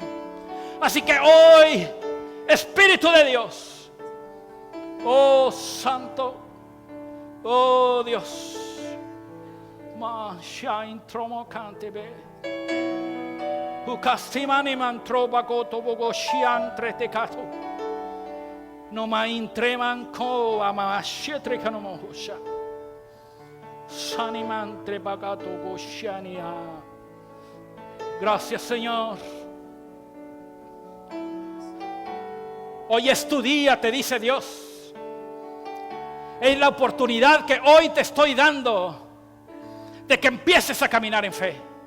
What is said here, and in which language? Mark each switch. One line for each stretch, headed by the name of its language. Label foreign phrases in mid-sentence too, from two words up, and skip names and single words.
Spanish: Así que hoy, Espíritu de Dios, oh Santo, oh Dios, no ma intreman ko amashetre kanomosha sanimantre bagato goshania. Gracias, Señor. Hoy es tu día, te dice Dios. Es la oportunidad que hoy te estoy dando de que empieces a caminar en fe.